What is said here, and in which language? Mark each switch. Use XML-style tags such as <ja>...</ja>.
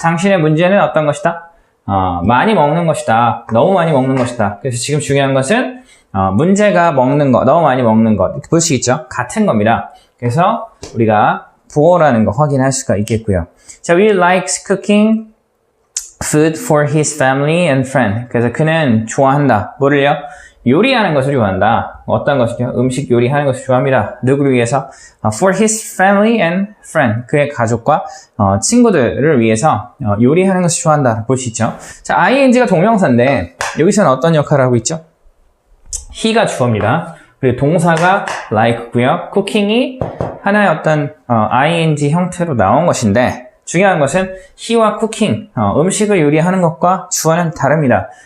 <ko>당신의 문제는 어떤 것이다? 많이 먹는 것이다. 너무 많이 먹는 것이다. 그래서 지금 중요한 것은 문제가 먹는 것, 너무 많이 먹는 것 이렇게 볼 수 있죠. 같은 겁니다. 그래서 우리가 보어라는 거 확인할 수가 있겠고요.</ko> <en>자, Will likes cooking food for his family and friend.</en> <ko>그래서 그는 좋아한다. 뭐를요? 요리하는 것을 좋아한다. 어떤 것이죠? 음식 요리하는 것을 좋아합니다. 누구를 위해서?</ko> <en>For his family and friend.</en> <ko>그의 가족과 친구들을 위해서 요리하는 것을 좋아한다. 볼 수 있죠. 자, ing가 동명사인데 여기서는 어떤 역할을 하고 있죠? he가 주어입니다. 그리고 동사가 like고요. cooking이 하나의 어떤 ing 형태로 나온 것인데 중요한 것은 he와 cooking, 음식을 요리하는 것과 주어는 다릅니다.</ko>